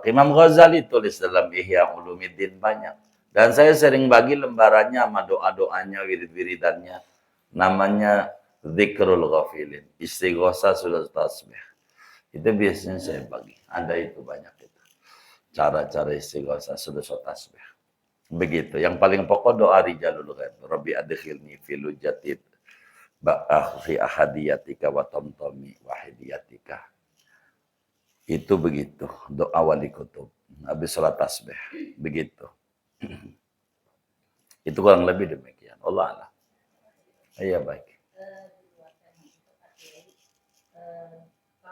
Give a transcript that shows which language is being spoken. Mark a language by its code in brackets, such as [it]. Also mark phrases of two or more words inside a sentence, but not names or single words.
[id] Imam Ghazali tulis dalam Ihya Ulumuddin banyak. Dan saya sering bagi lembarannya sama doa-doanya, wirid-wiridannya. Namanya Zikrul Ghafilin. Istighosah sudah tasbih. Itu biasanya saya bagi. Ada itu banyak itu. Cara-cara istighosah sudah tasbih. Begitu. Yang paling pokok doa rijalul ghaib. [ar] ربي أدخلني في لجة في أحديتك وطمطام واحديتك. [id] Itu begitu. Doa wali kutub. Habis sholat tasbih. Begitu. Itu kurang lebih demikian. [ar] الله الله. [id] Iya baik.